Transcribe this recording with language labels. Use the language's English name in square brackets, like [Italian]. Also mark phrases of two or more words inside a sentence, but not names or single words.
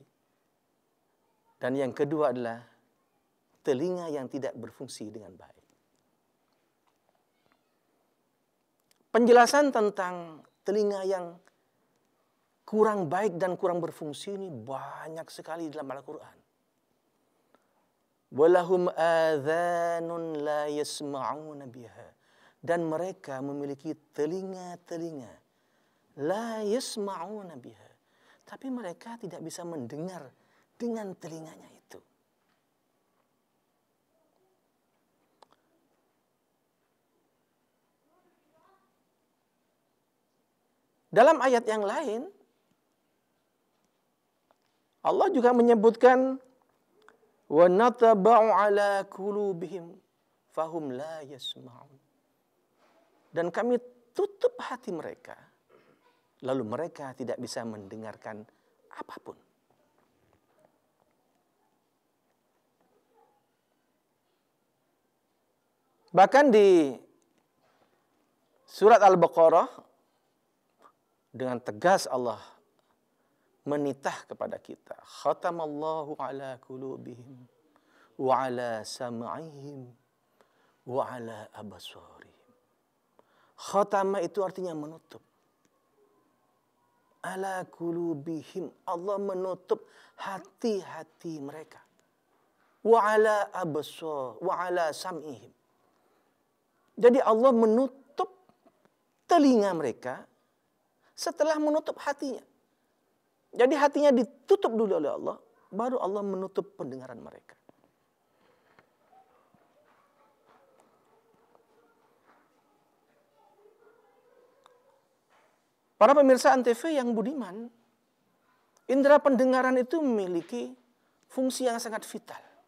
[Indonesian] Dan yang kedua adalah telinga yang tidak berfungsi dengan baik. Penjelasan tentang telinga yang kurang baik dan kurang berfungsi ini banyak sekali dalam Al-Quran. [Arabic] ولهم آذان لا يسمعون بها. [Indonesian] Dan mereka memiliki telinga-telinga [Arabic] لا يسمعون بها. [Indonesian] Tapi mereka tidak bisa mendengar dengan telinganya itu. Dalam ayat yang lain, Allah juga menyebutkan [Arabic] ونطبع على قلوبهم فهم لا يسمعون. [Indonesian] Dan kami tutup hati mereka, lalu mereka tidak bisa mendengarkan apapun. Bahkan di surat Al-Baqarah dengan tegas Allah menitah kepada kita, [Arabic] ختم الله على قلوبهم وعلى سمعهم وعلى أبصارهم. [Indonesian] Khatama itu artinya menutup. [Arabic] على قلوبهم, [Indonesian] Allah menutup hati-hati mereka. [Arabic] وعلى أبصار وعلى سمعهم. [Indonesian] Jadi Allah menutup telinga mereka setelah menutup hatinya. Jadi hatinya ditutup dulu oleh Allah, baru Allah menutup pendengaran mereka. Para pemirsa Antv yang budiman, indera pendengaran itu memiliki fungsi yang sangat vital.